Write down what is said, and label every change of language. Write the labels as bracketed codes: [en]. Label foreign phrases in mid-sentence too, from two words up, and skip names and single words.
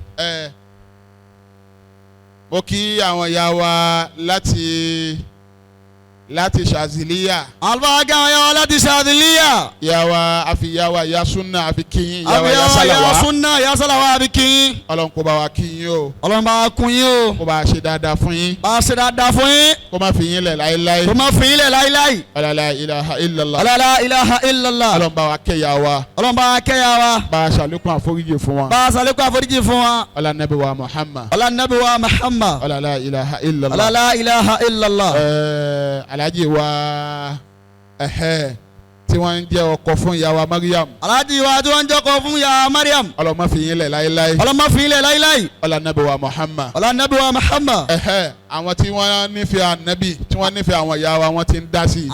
[yo] mo kí àwọn ìyá wa láti Ṣàzìlíyà. alùpàgà àwọn yàrá láti Ṣàzìlíyà. ìyá wa ìyá súnà àfi kíyìn ìyá wa ìyá àbí sálàwà. yàrá súnà ìyá sálàwà àbí kíyìn. ọlọ́run kó bá wa kíyìn o. ọlọ́run bá wa kún yín o. kó bá a ṣe dáadáa fún yín. bá a ṣe dáadáa fún yín. kó má fi yín lẹ̀ láéláé. kó má fi yín lẹ̀ láíláí. [ar] la ilaha illallah. la ilaha illallah. [yo] ọlọ́run bá wa kẹ́yà wa. ọlọ́run bá wa kẹ́yà wa. bá a ṣàlékún àforíjì fún wa. bá a ṣàlékún àforíjì fún wa. ọlá nàbí wa Muhammad. ọlá nàbí wa Muhammad. [ar] ọlá la ilaha illallah. la ilaha illallah. [yo] alhaji wa tí wọ́n ń jẹ́ ọkọ fún ìyá wa Mariam. alhaji wa tí wọ́n ń jẹ́ ọkọ fún ìyá Mariam. ọlọ́run má fi yín lẹ̀ láéláé. ọlọ́run má fi yín lẹ̀ láíláí. ọlá nàbí wa Muhammad. ọlá nàbí wa Muhammad. àwọn tí wọ́n nífẹ̀ẹ́ ànábì tí wọ́n nífẹ̀ẹ́ àwọn ìyá wa wọ́n ti ń dá sí i.